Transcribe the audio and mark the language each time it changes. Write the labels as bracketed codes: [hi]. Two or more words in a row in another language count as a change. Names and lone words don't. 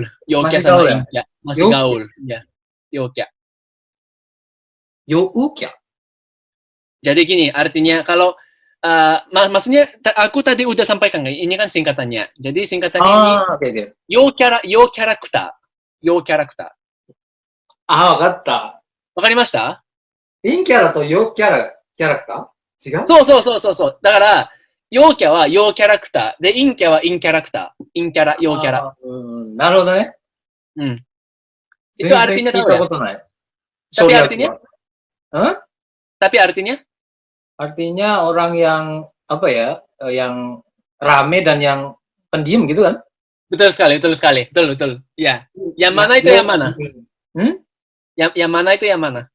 [id] Yogya sama Inca. Masih gaul. Ya. Yogya. Jadi gini, artinya kalau maksudnya aku tadi udah sampaikan, ini kan singkatannya. Jadi singkatannya ini okay. [en] Yo character. [ja] あ、わかった。わかりました？陰キャラと陽キャラクター違う？そう。だから、陽キャは陽キャラクター。で、陰キャは陰キャラクター。陰キャラ、陽キャラ。あーうん、なるほどね。うん。全 [id] Itu [ja] 然 [id] artinya [ja] 聞い [id] tahu [ja] た [id] ya? [ja] ことない。 [id] Tapi [ja] 省略 [id] artinya? [ja] は。 [id] Tapi artinya? Artinya orang yang, apa ya, yang rame dan yang pendiam gitu kan? Betul sekali. Betul. Ya. Yang mana itu yang mana? Hmm? Yang mana itu yang mana?